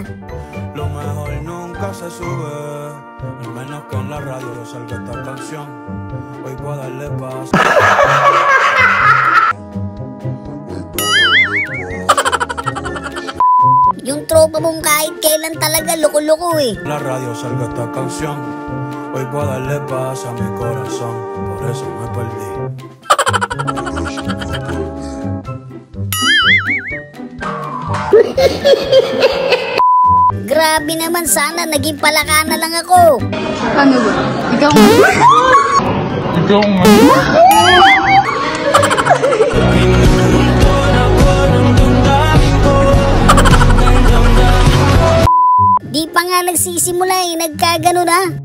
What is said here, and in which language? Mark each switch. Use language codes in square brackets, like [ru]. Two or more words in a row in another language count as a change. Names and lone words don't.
[es] Lo mejor nunca se sube. Al menos que en la radio salga esta canción. Hoy voy a darle paz. [tl] Yung tropa mong kahit kailan talaga loko-loko eh. [es] La radio salga esta canción. Hoy voy a darle paz a mi corazón. Por eso me perdí. [tl] Grabe naman, sana naging palaka na lang ako. Ano ba? Ikaw Di pa nga nagsisimula eh, nagkagano na.